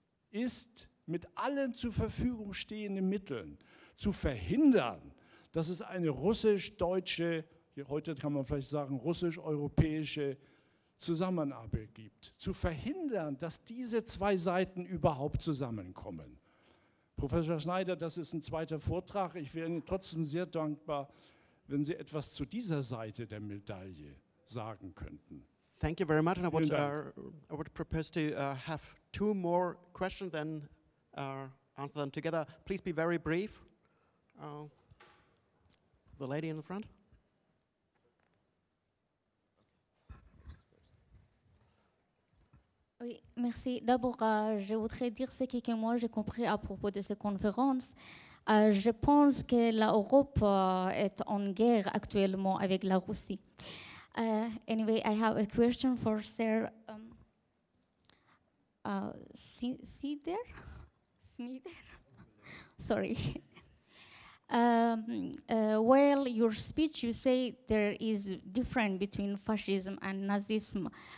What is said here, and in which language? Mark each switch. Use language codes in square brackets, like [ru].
[de] ist, mit allen zur Verfügung stehenden Mitteln zu verhindern, dass es eine russisch-deutsche, heute kann man vielleicht sagen russisch-europäische Zusammenarbeit gibt. Zu verhindern, dass diese zwei Seiten überhaupt zusammenkommen. Professor Schneider, das ist ein zweiter Vortrag. Ich wäre Ihnen trotzdem sehr dankbar, wenn Sie etwas zu dieser Seite der Medaille sagen könnten. [en] Thank you very much. And I would propose to have two more questions, then answer them together. Please be very brief. The lady in the front. [fr] Oui, merci. D'abord, je voudrais dire ce que moi j'ai compris à propos de cette conférence. Je pense que l'Europe est en guerre actuellement avec la Russie. [en] Anyway, I have a question for Sir Snyder? Sorry. While your speech, you say there is difference between fascism and Nazism.